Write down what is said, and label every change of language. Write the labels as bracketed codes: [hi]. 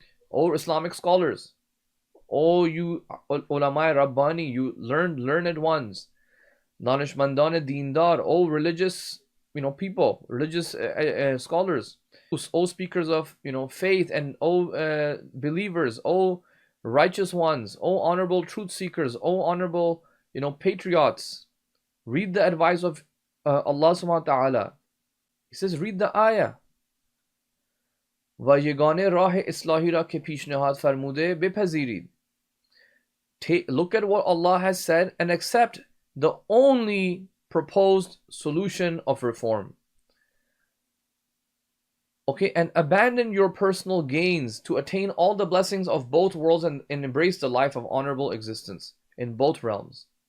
[en] O Islamic scholars, O you ulama Rabbani, you learned ones, Danishmandan Deendar, O religious people, religious scholars, O speakers of faith, and O believers, O righteous ones, O honorable truth seekers, O honorable patriots, read the advice of Allah subhanahu wa ta'ala. He says, read the ayah. [fa] و یگانه راه اصلاحی را که پیشنهاد فرموده بپذیرید. [en] Look at what Allah has said and accept the only proposed solution of reform. Okay, and abandon your personal gains to attain all the blessings of both worlds and embrace the life of honorable existence in both realms.